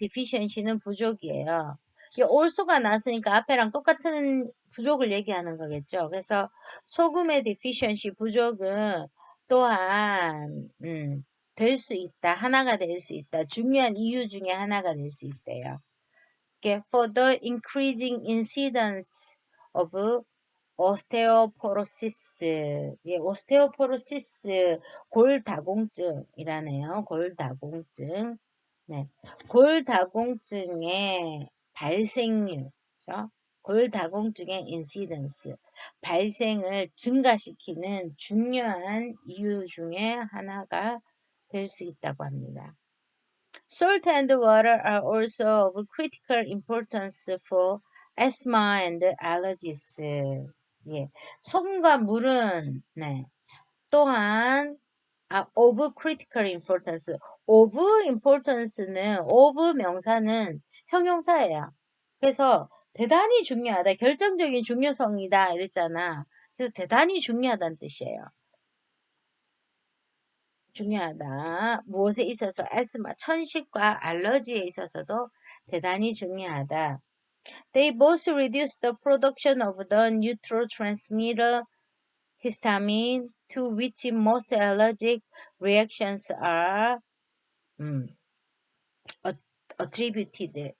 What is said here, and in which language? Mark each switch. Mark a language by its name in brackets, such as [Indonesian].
[Korean] deficiency는 부족이에요. 이 also가 나왔으니까 앞에랑 똑같은 부족을 얘기하는 거겠죠. 그래서 소금의 deficiency 부족은 또한 될 수 있다. 하나가 될 수 있다. 중요한 이유 중에 하나가 될 수 있대요. [English] For the increasing incidence of 오스테오포로시스, [Korean] 예, 오스테오포로시스, 골다공증이라네요. 골다공증. 네. 골다공증의 발생률, 그죠? 골다공증의 인시던스, 발생을 증가시키는 중요한 이유 중에 하나가 될 수 있다고 합니다. [English] Salt and water are also of critical importance for asthma and allergies. [Korean] 예. 소금과 물은, 네. 또한, [English] of critical importance. of importance [Korean] 는, of 명사는 형용사예요. 그래서 대단히 중요하다. 결정적인 중요성이다. 이랬잖아. 그래서 대단히 중요하다는 뜻이에요. 중요하다. 무엇에 있어서 asthma, 천식과 알러지에 있어서도 대단히 중요하다. [English] They both reduce the production of the neurotransmitter histamine, to which most allergic reactions are attributed.